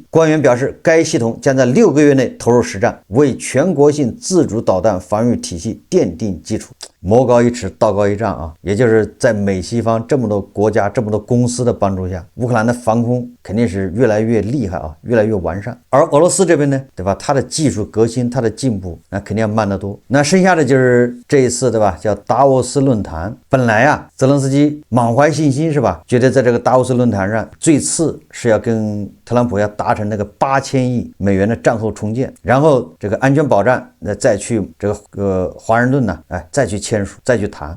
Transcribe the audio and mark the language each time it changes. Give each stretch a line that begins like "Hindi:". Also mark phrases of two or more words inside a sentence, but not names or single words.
Chinese: 官員表示，該系統將在6個月內投入實戰，為全國性自主導彈防禦體系奠定基礎。魔高一尺，道高一丈啊！也就是在美西方這麼多國家、這麼多公司的幫助下，烏克蘭的防空肯定是越來越厲害啊，越來越完善。而俄羅斯這邊呢，對吧？它的技術革新，它的進步，那肯定要慢得多。那剩下的就是這一次，對吧？叫達沃斯論壇。本來啊，澤連斯基滿懷信心，是吧？覺得在這個達沃斯論壇上，最次是要跟特朗普要達成那個8000億美元的戰後重建，然後這個安全保障，那再去這個華盛頓呢，再去簽署，再去談。